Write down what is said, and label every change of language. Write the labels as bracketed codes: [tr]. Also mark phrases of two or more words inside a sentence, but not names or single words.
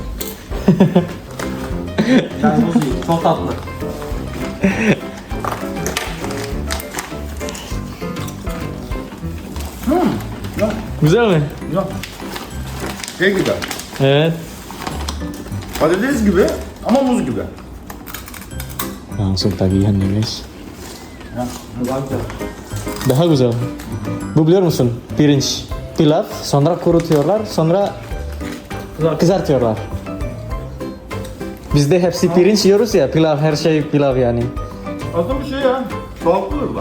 [tr] Ben bu değil. Çok tatlı. Güzel mi? Ya. Şey gibi. Evet. Patates gibi ama muz gibi. [id] Langsung tagihan nih guys. [tr] Ya, bu daha güzel. Daha güzel. Bu biliyor musun? Pirinç. Pilav, sonra kurutuyorlar, sonra kızartıyorlar. Bizde hepsi pirinç yiyoruz ya, pilav, her şey pilav yani. Aslında bir şey ya. Sağlıklıdır da.